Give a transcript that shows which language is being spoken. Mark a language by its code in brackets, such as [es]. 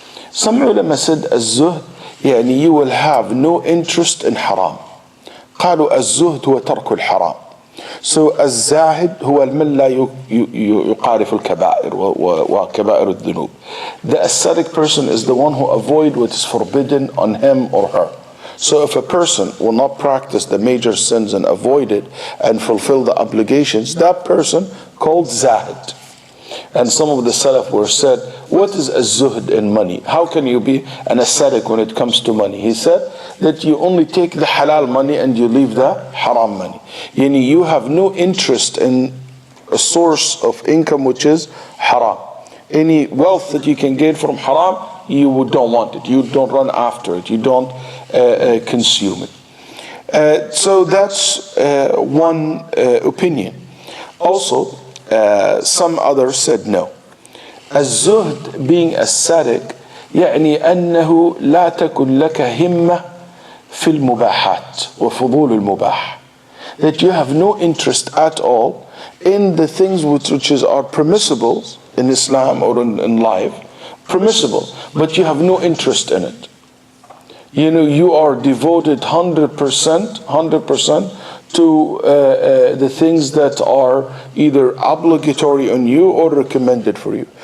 [en] Some ulama said az-zuhd, [ar] يعني [en] you will have no interest in haram. [ar] قالوا الزهد هو ترك الحرام. [en] So [ar] الزاهد هو من لا يقارف الكبائر وكبائر الذنوب. [en] The ascetic person is the one who avoid what is forbidden on him or her. So if a person will not practice the major sins and avoid it and fulfill the obligations, that person called zahid. And some of the Salaf were said, what is az-zuhd in money? How can you be an ascetic when it comes to money? He said that you only take the halal money and you leave the haram money. You have no interest in a source of income which is haram. Any wealth that you can get from haram, you don't want it. You don't run after it. You don't consume it. So that's one opinion. Also, some others said no. [ar] الزهد [en] being ascetic [ar] يعني أنه لا تكن لك همة في المباحات وفضول المباح. [en] That you have no interest at all in the things which are permissible in Islam or in life, permissible, but you have no interest in it. You are devoted 100% to the things that are either obligatory on you or recommended for you.